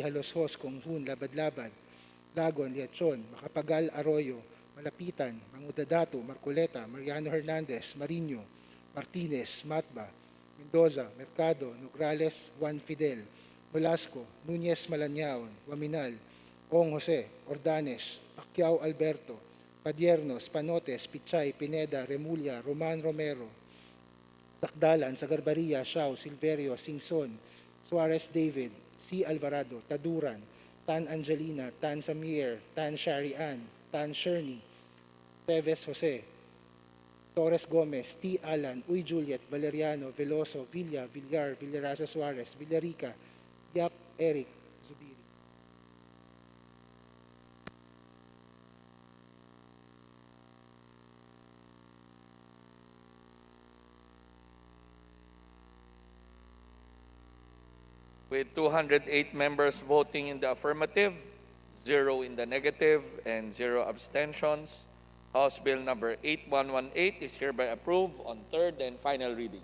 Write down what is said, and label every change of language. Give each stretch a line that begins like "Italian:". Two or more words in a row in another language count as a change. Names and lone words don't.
English: Haloshos, Konghun, Labad-Labad, Lagon, Liachon, Macapagal, Arroyo, Malapitan, Mangudadato, Marcoleta, Mariano Hernandez, Marino, Martinez, Matba, Mendoza, Mercado, Nograles, Juan Fidel, Velasco, Nunez Malanyao, Waminal, Ong Jose, Ordanes, Pacquiao Alberto, Padiernos, Panotes, Pichay, Pineda, Remulla, Roman Romero, Sakdalan, Sagarbaria, Shao, Silverio, Singson, Suarez David, C. Alvarado, Taduran, Tan Angelina, Tan Samir, Tan Sharian, Tan Sherny, Teves Jose, Torres Gomez, T. Alan, Uy Juliet, Valeriano, Veloso, Villa, Villar, Villaraza Suarez, Villarica, Yap Eric, Zubiri. With 208 members voting in the affirmative, 0 in the negative, and 0 abstentions, House Bill number 8118 is hereby approved on third and final reading.